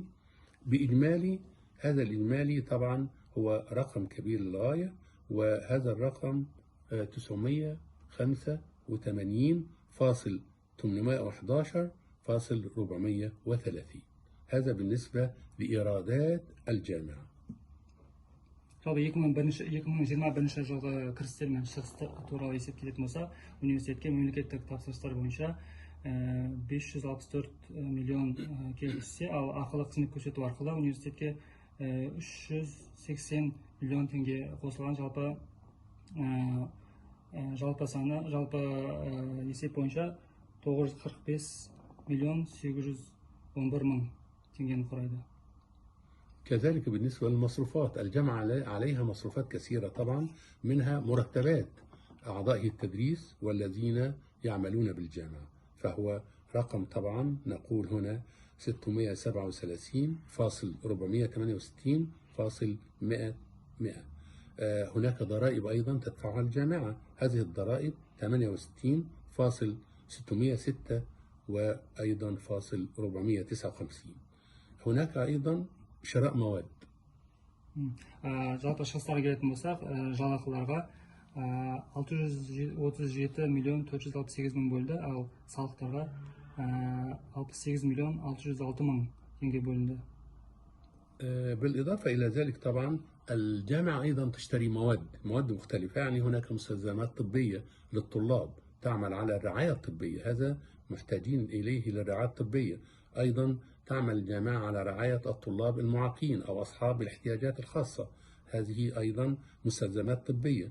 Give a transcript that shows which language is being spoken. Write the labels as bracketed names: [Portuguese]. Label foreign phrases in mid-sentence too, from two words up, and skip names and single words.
[Arabic] بإجمالي هذا الإجمالي طبعا هو رقم كبير للغاية، وهذا الرقم 985,811,430. هذا بالنسبة لإيرادات الجامعة. [Kazakh] Жалпы 2021 жылғы кірістер мен шығыстар туралы есептелетін болса, университетке мемлекеттік тапсырыстар бойынша 564 миллион келіп түссе, ал ақылы қызмет көрсету арқылы университетке 380 миллион теңге қосылған. Жалпы есеп бойынша 945 миллион 811 мың теңгені құрайды. [Arabic] كذلك بالنسبة للمصروفات، الجامعة عليها مصروفات كثيرة طبعا، منها مرتبات أعضاء التدريس والذين يعملون بالجامعة، فهو رقم طبعا نقول هنا 667,468,100. هناك ضرائب أيضا تدفعها الجامعة، هذه الضرائب 68,606 وأيضا فاصل 459. هناك أيضا شراء مواد. [Kazakh] жалпы шығыстарға келетін болсақ, жалақыларға 637 миллион 468 мың бөлді, ал салықтарға 68 миллион 606 мың теңге бөлінді. [Arabic] بالإضافة إلى ذلك طبعا الجامعة أيضا تشتري مواد مختلفة، يعني هناك مستلزمات طبية للطلاب تعمل على الرعاية الطبية، هذا محتاجين إليه للرعاية الطبية. أيضا تعمل الجامعة على رعاية الطلاب المعاقين أو أصحاب الاحتياجات الخاصة، هذه أيضا مستلزمات طبية.